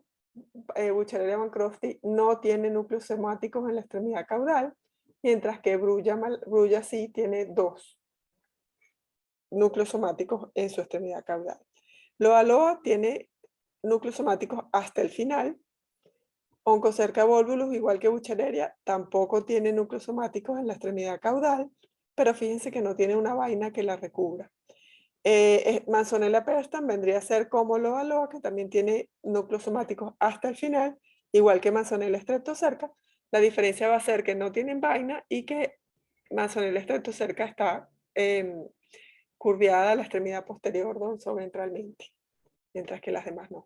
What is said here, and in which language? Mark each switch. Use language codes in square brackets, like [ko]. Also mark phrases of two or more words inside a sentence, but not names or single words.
[es] Buchereria bancrofti no tiene núcleos somáticos en la extremidad caudal, mientras que Brulla sí tiene 2 núcleos somáticos en su extremidad caudal. Loa loa tiene núcleos somáticos hasta el final. Oncocerca volvulus, igual que Buchereria, tampoco tiene núcleos somáticos en la extremidad caudal, pero fíjense que no tiene una vaina que la recubra. Manzonella perstan vendría a ser como Loa loa, que también tiene núcleos somáticos hasta el final, igual que Manzonella streptocerca. La diferencia va a ser que no tienen vaina y que Manzonella streptocerca está curviada a la extremidad posterior dorsoventralmente, mientras que las demás no.